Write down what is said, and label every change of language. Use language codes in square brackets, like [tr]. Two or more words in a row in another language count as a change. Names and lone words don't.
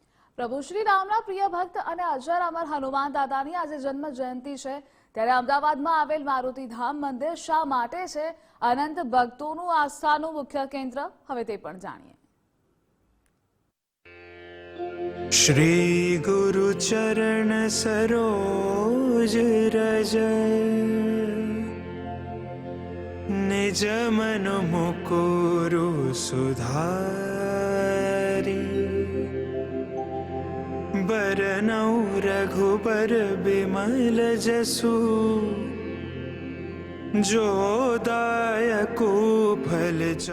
[gu] પ્રભુ શ્રી રામના પ્રિય ભક્ત અને અજર અમર હનુમાન દાદાની આજે જન્મ જયંતિ છે। ત્યારે અમદાવાદમાં આવેલ મારુતિ ધામ મંદિર શા માટે છે અનંત ભક્તોનું આસ્થાનું મુખ્ય કેન્દ્ર, હવે તે પણ જાણીએ। [awa] श्री गुरु चरण सरोज रज निज मन मुकुरु सुधारी बरनौ रघुबर बिमल जसु जो दायको फल जा।